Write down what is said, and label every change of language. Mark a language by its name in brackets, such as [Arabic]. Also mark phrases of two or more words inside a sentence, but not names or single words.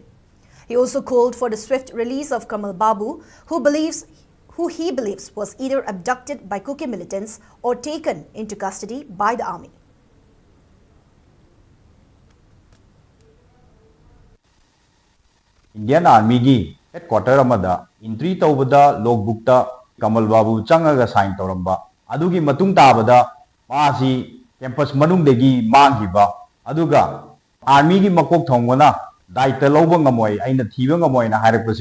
[English] He also called for the swift release of Kamal Babu, who he believes was either abducted by Kuki militants or taken into custody by the army. [Manipuri] Indian Army gi headquarter amada entry tawbada logbook ta Kamal Babu changaga sign tawramba adugi matung tabada maasi campus manung degi manghiba aduga army gi makok thongona daita lawba ngamoi aina thiba ngamoi na hairapasi